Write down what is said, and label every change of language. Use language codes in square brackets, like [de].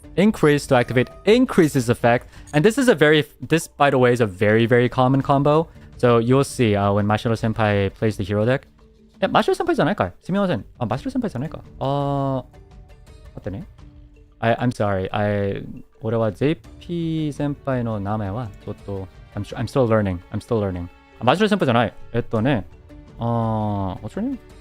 [en] Increase to activate increases effect. And this, by the way, is a very, very common combo. So you'll see when Mashiro Senpai plays the hero deck. Yeah, Mashiro Senpai [ja] じゃないかい? すみません. Mashiro Senpai じゃないか? 待ってね. [en] I'm sorry. [ja] 俺は JP 先輩の名前はちょっと [en] I'm still learning. [ja] Mashiro Senpai じゃない. [en] What's your name?